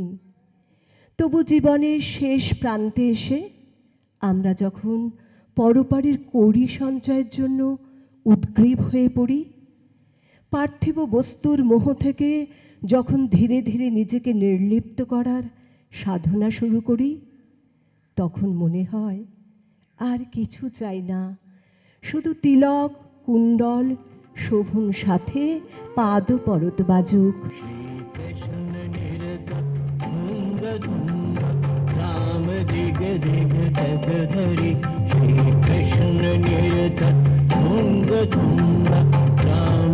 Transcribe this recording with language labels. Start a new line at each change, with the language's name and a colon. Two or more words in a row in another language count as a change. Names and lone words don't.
Bangla: তবু জীবনের শেষ প্রান্তে এসে আমরা যখন পরপারের কড়ি সঞ্চয়ের জন্য উদ্গ্রীব হয়ে পড়ি, পার্থিব বস্তুর মোহ থেকে যখন ধীরে ধীরে নিজেকে নির্লিপ্ত করার সাধনা শুরু করি, তখন মনে হয় আর কিছু চাই না, শুধু তিলক কুণ্ডল শোভন সাথে পাদ পরত বাজুক। राम दिग दिग तक धरि श्री कृष्ण निरत तुंग तुंग राम